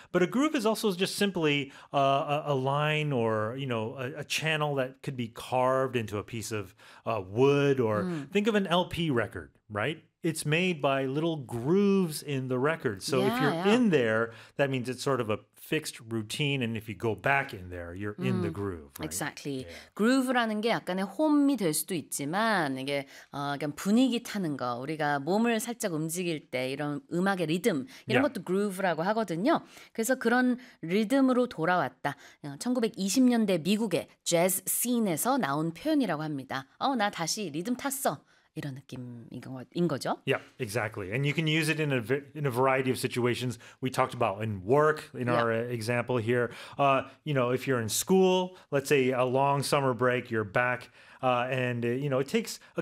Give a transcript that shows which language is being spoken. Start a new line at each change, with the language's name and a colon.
English: But a groove is also just simply a line or, you know, a channel that could be carved into a piece of wood or think of an LP record, right? It's made by little grooves in the record. So if you're in there, that means it's sort of a fixed routine. And if you go back in there, you're in the groove. Right? Exactly. Yeah.
Korean: Groove라는 게 약간의 홈이 될 수도 있지만 이게 약간 분위기 타는 거, 우리가 몸을 살짝 움직일 때 이런 음악의 리듬, 이런 것도 groove라고 하거든요. 그래서 그런 리듬으로 돌아왔다. 1920년대 미국의 재즈 씬에서 나온 표현이라고 합니다. 나 다시 리듬 탔어. 이런 느낌인 거죠?
English: Yeah, exactly. And you can use it in a variety of situations. We talked about in work in our example here. You know, if you're in school, let's say a long summer break, you're back, and you know, it takes a